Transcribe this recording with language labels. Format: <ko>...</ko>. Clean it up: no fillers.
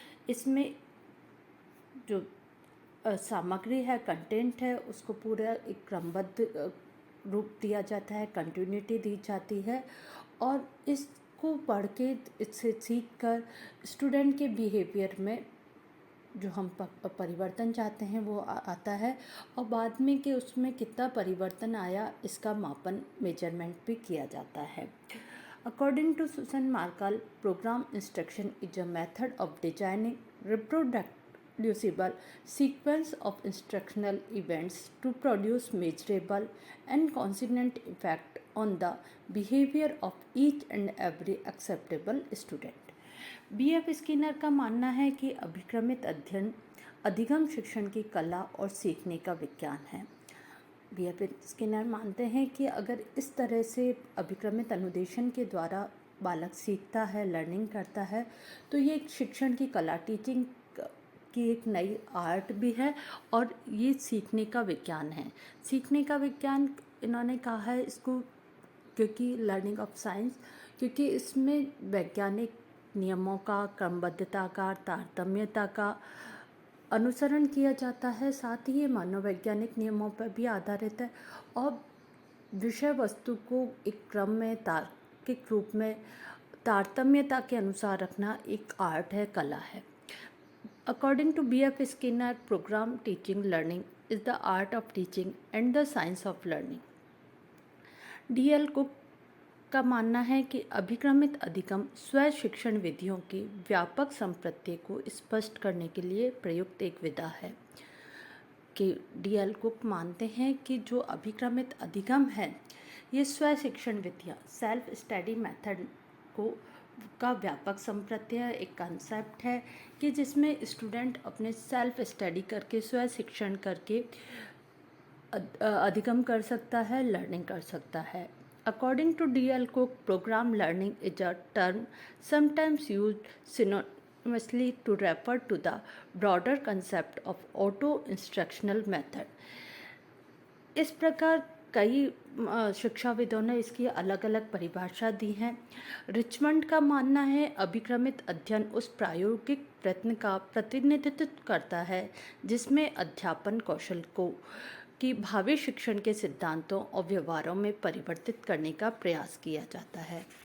<hi>इसमें जो सामग्री है, कंटेंट है, उसको पूरा एक क्रमबद्ध रूप दिया जाता है, कंटिन्यूटी दी जाती है और इसको पढ़ के, इससे सीख कर स्टूडेंट के बिहेवियर में जो हम परिवर्तन चाहते हैं वो आता है और बाद में कि उसमें कितना परिवर्तन आया, इसका मापन, मेजरमेंट भी किया जाता है।</hi> <en>According to Susan Markle, program instruction is a method of designing reproducible sequence of instructional events to produce measurable and consistent effect on the behavior of each and every acceptable student. B.F.</en> <hi>Skinner का मानना है कि अभिक्रमित अध्ययन अधिगम शिक्षण की कला और सीखने का विज्ञान है। B.F. स्किनर मानते हैं कि अगर इस तरह से अभिक्रमित अनुदेशन के द्वारा बालक सीखता है, लर्निंग करता है, तो ये एक शिक्षण की कला, टीचिंग की एक नई आर्ट भी है और ये सीखने का विज्ञान है। सीखने का विज्ञान इन्होंने कहा है इसको, क्योंकि</hi> <en>learning of science,</en> <hi>क्योंकि इसमें वैज्ञानिक नियमों का, क्रमबद्धता का, तारतम्यता का अनुसरण किया जाता है। साथ ही ये मनोवैज्ञानिक नियमों पर भी आधारित है और विषय वस्तु को एक क्रम में, तार्किक रूप में, तारतम्यता के अनुसार रखना एक आर्ट है, कला है।</hi> <en>According to B.F. Skinner, program teaching learning is the art of teaching and the science of learning. D.L.</en> <hi>Cook का मानना है कि अभिक्रमित अधिगम स्व शिक्षण विधियों की व्यापक संप्रत्यय को स्पष्ट करने के लिए प्रयुक्त एक विधा है। कि D.L. कुक मानते हैं कि जो अभिक्रमित अधिगम है, ये स्व शिक्षण विधियाँ, सेल्फ स्टडी मेथड का व्यापक संप्रत्यय, एक कंसेप्ट है कि जिसमें स्टूडेंट अपने सेल्फ स्टडी करके, स्व शिक्षण करके अधिगम कर सकता है, लर्निंग कर सकता है।</hi> <en>According to D.L. Cook, program learning is a term sometimes used synonymously to refer to the broader concept of auto-instructional method.</en> <hi>इस प्रकार कई शिक्षाविदों ने इसकी अलग अलग परिभाषा दी है। रिचमंड का मानना है अभिक्रमित अध्ययन उस प्रायोगिक प्रयत्न का प्रतिनिधित्व करता है जिसमें अध्यापन कौशल को कि भावी शिक्षण के सिद्धांतों और व्यवहारों में परिवर्तित करने का प्रयास किया जाता है।</hi>